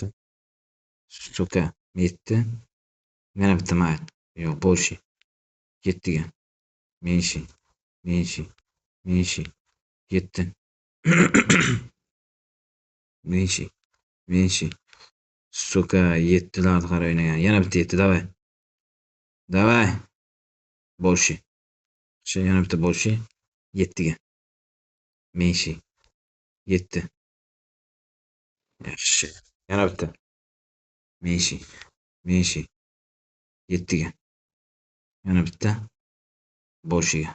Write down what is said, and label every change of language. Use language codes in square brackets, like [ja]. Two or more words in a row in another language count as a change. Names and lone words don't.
[uz] Suka. 7. Yana bitta mayli. Yo'q, больше. 7 ga. Menshi. 7. Menshi. Suka, 7lar qara o'ynagan. Yana bitta 7, [ru] давай. Давай. Больше. [uz] Yana bitta больше. 7 ga. Menshi. 7. Yaxshi. Yana bitta. Menshi. 7 ga. Yana bitta. Boshiga.